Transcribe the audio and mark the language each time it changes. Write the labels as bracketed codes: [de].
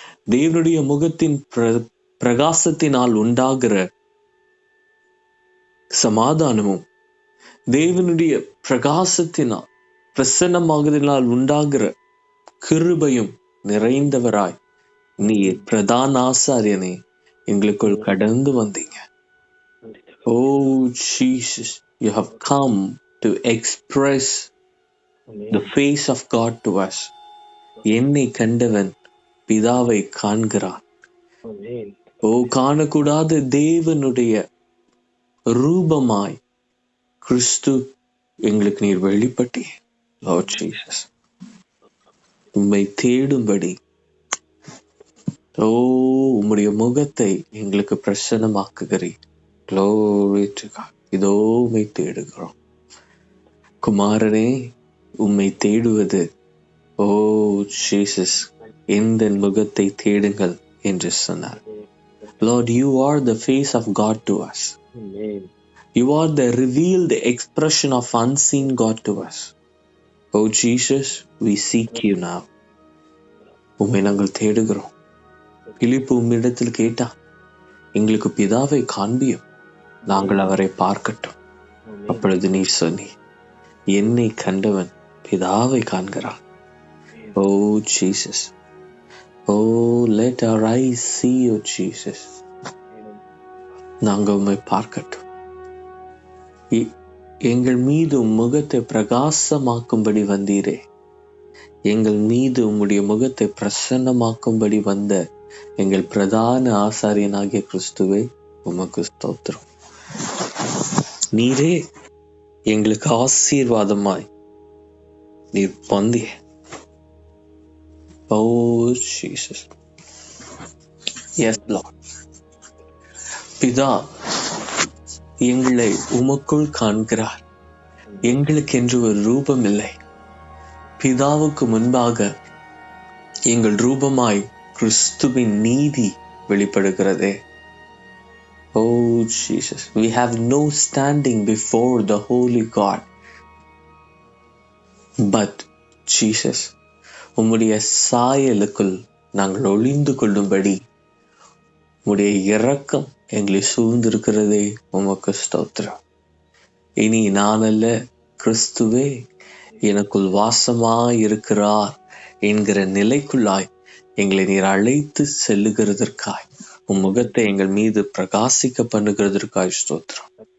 [ta] தேவனுடைய முகத்தின் பிரகாசத்தினால் உண்டாகிற சமாதானமும் தேவனுடைய பிரகாசத்தினால் பிரசன்னமாகதினால் உண்டாகிற கிருபையும் நிறைந்தவராய் நீர் பிரதான ஆசாரியனே எங்களுக்குள் கடந்து வந்தீங்க. [en] Oh Jesus, you have come to express the face of God to us. [ta] என்னை கண்டவன் பிதாவை காண்கிறான். ஓ, காணக்கூடாத தேவனுடைய ரூபமாய் கிறிஸ்து எங்களுக்கு நீர் வெளிப்பட்டே. [en] lord Jesus, [ta] உம்மை தேடும்படி, ஓ உம்முடைய முகத்தை எங்களுக்கு பிரசன்னமாக்குகிறீர். [en] Glory to God. [ta] இதோ உம்மை தேடுகிறோம். குமாரனே, உம்மை தேடுவது, ஓ ஜீசஸ், எந்த முகத்தை தேடுங்கள் என்று சொன்னார். [en] Lord, you are the face of God to us. You are the revealed expression of unseen God to us. Oh Jesus, we seek you now. [ta] உம்மை நாங்கள் தேடுகிறோம். பிலிப்பு உம்மிடத்தில் கேட்டா, எங்களுக்கு பிதாவை காண்பியும், நாங்கள் அவரை பார்க்கட்டும். அப்பொழுது நீர் சொன்னீர், என்னை கண்டவன் பிதாவை காண்கிறான். ஓ Jesus, O [en] Oh, let our eyes see you, Jesus. [ta] நாங்கள் உம்மை பார்க்கட்டும். எங்கள் மீது முகத்தை பிரகாசமாக்கும்படி வந்தீரே. எங்கள் மீது உம்முடைய முகத்தை பிரசன்னமாக்கும்படி வந்த எங்கள் பிரதான ஆசாரியனாகிய கிறிஸ்துவே, உமக்கு ஸ்தோத்திரம். நீரே எங்களுக்கு ஆசீர்வாதமாய் நீர் வந்தீர். [en] Oh Jesus. Yes Lord. [ta] பிதா எங்களை உமக்குள் காண்கிறார். எங்களுக்கென்று ஒரு ரூபம் இல்லை. பிதாவுக்கு முன்பாக எங்கள் ரூபமாய் கிறிஸ்துவின் நீதி வெளிப்படுகிறதே. [en] Oh Jesus, we have no standing before the holy God. But Jesus, [ta] உம்முடைய சாயலுக்குள் நாங்கள் ஒளிந்து கொள்ளும்படி உம்முடைய இரக்கம் எங்களை சூழ்ந்திருக்கிறதே, உமக்கு ஸ்தோத்திரம். இனி நான் அல்ல, கிறிஸ்துவே எனக்குள் வாசமாயிருக்கிறார் என்கிற நிலைக்குள்ளாய் எங்களை நீர் அழைத்து செல்லுகிறதற்காய், உம் முகத்தை எங்கள் மீது பிரகாசிக்க பண்ணுகிறதற்காய் ஸ்தோத்திரம்.